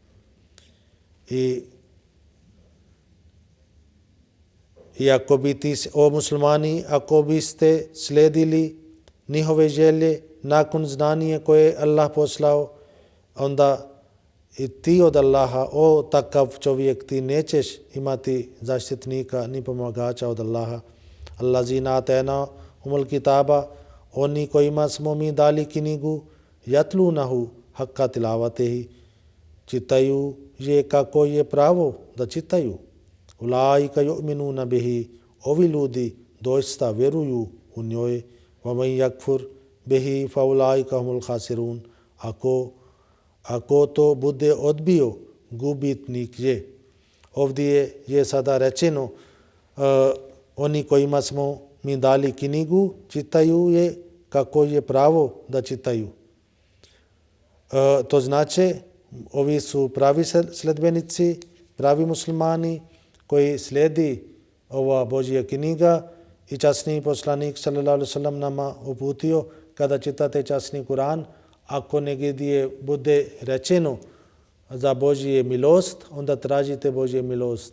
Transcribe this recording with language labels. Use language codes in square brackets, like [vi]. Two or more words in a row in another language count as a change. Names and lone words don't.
[bs] I ako bi ti, o muslimani, ako biste slijedili njihove želje nakon znanja koje je Allah poslao, onda i ti od Allaha, o takav čovjek, ti nećeš imati zaštitnika ni pomagača od Allaha. [ar] الذين آتينا أم الكتاب, [bs] oni kojima smo mi dali knjigu, [ar] يتلونه حق تلاوته, [bs] čitaju je kako je pravo da čitaju. [ar] أولئك يؤمنون به, [bs] ovi ljudi doista vjeruju u njoj. [ar] ومن يكفر به فأولئك هم الخاسرون, [bs] ako to bude odbio, gubitnik je. Ovdje je sada rečeno oni kojima smo mi dali knjigu, čitaju je kako je pravo da čitaju. To znači ovi su pravi sledbenici, pravi muslimani koji slijedi ova Božja knjiga i časni poslanik [ar] صلى الله عليه وسلم [bs] nama uputio kada čitate časni Kur'an, ako negdje bude rečeno za Božje milost, onda tražite Božje milost.